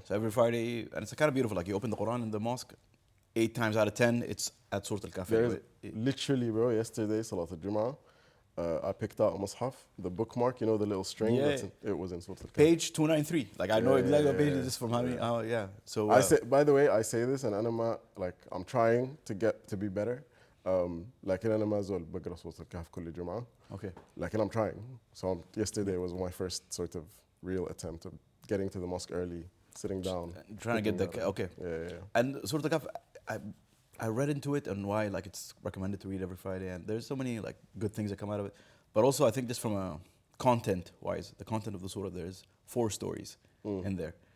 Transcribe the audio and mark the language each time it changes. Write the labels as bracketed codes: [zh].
[en] So every Friday, and it's kind of beautiful. Like you open the Quran in the mosque, 8 times out of 10, it's at Surah Al-Kahf. Literally, bro, yesterday, Salat al-Jum'ah, I picked out a mushaf, the bookmark, you know, the little string. Yeah. It was in Surah Al-Kahf. Page 293. Like I know exactly what page it is from how many. Yeah. So I say, by the way, I say this, and like I'm trying to be better. [ar] لكن أنا ما زال بقرأ سورة الكهف كل جمعة. [en] Okay. [ar] لكن [en] I'm trying. So yesterday was my first sort of real attempt of getting to the mosque early, sitting down. Trying to get the okay. Yeah. And Surah Al-Kahf, I read into it and why like it's recommended to read every Friday, and there's so many like good things that come out of it. But also I think just from a content wise, the content of the surah, there's 4 stories in there.